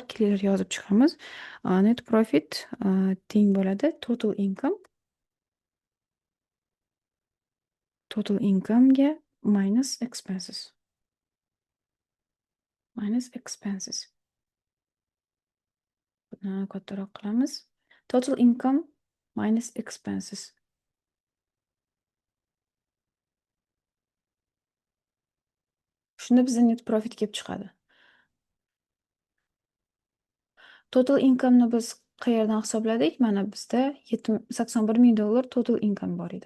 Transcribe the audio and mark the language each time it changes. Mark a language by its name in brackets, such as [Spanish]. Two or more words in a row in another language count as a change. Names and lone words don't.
[Uzbek] Kelinglar yozib chiqamiz. [English] Net profit [Uzbek] teng bo'ladi [English] total income'ga [Uzbek] minus expenses. Buni kattaroq qilamiz. [English] Total income minus expenses. [Uzbek] Shunda bizda [English] net profit [Uzbek] kelib chiqadi. [English] Total income'ni [Uzbek] biz qayerdan hisobladik? Mana bizda $81000 [English] total income [Uzbek] bor edi.